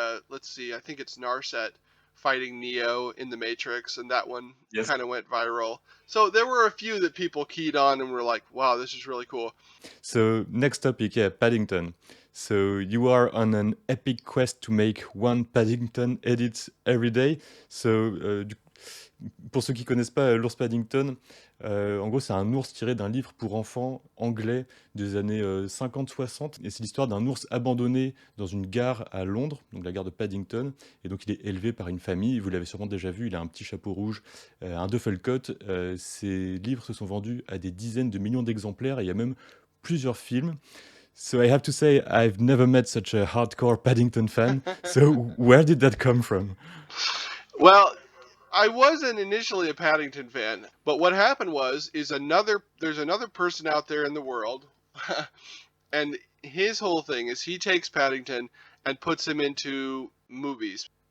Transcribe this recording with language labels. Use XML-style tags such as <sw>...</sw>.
<en>Let's see, I think it's Narset fighting Neo in the Matrix, and that one Yes. kind of went viral. So there were a few that people keyed on and were like, wow, this is really cool. So, next topic, yeah, Paddington. So, you are on an epic quest to make one Paddington edit every day.</en> <fr>So, pour ceux qui connaissent pas l'ours Paddington, en gros, c'est un ours tiré d'un livre pour enfants anglais des années 50-60. Et c'est l'histoire d'un ours abandonné dans une gare à Londres, donc la gare de Paddington. Et donc, il est élevé par une famille. Vous l'avez sûrement déjà vu, il a un petit chapeau rouge, un duffelcoat. Ces livres se sont vendus à des dizaines de millions d'exemplaires. Et il y a même plusieurs films.</fr> <en>So I have to say, I've never met such a hardcore Paddington fan. So where did that come from? Well, I wasn't initially a Paddington fan, but what happened is there's another person out there in the world, and his whole thing is he takes Paddington and puts him into movies.</en>